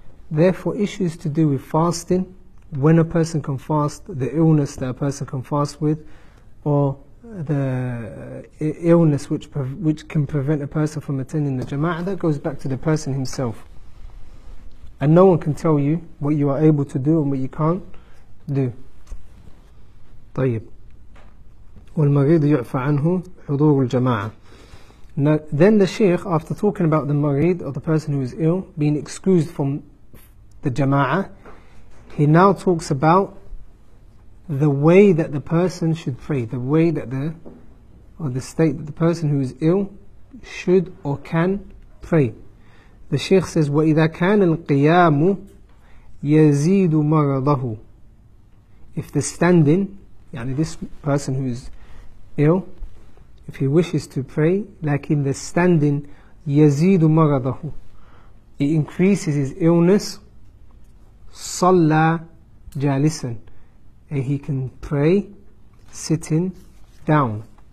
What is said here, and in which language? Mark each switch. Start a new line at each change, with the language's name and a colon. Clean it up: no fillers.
English: Therefore, issues to do with fasting, when a person can fast, the illness that a person can fast with, or the illness which can prevent a person from attending the jama'ah, that goes back to the person himself. And no one can tell you what you are able to do and what you can't do.
Arabic: طيب. والمريض يعفى عنه حضور الجماعة.
English: Now, then the Shaykh, after talking about the marid, or the person who is ill, being excused from the jama'ah, he now talks about the way that the person should pray, the way that or the state that the person who is ill should or can pray. The Shaykh says,
Arabic: وَإِذَا كَانَ الْقِيَامُ يَزِيدُ مَرَضَهُ.
English: If the standing,
Arabic: يعني
English: this person who is ill, if he wishes to pray, like in the standing,
Arabic: يَزِيدُ مَرَضَهُ,
English: it increases his illness,
Arabic: صَلَّى جَالِسًا,
English: and he can pray sitting down.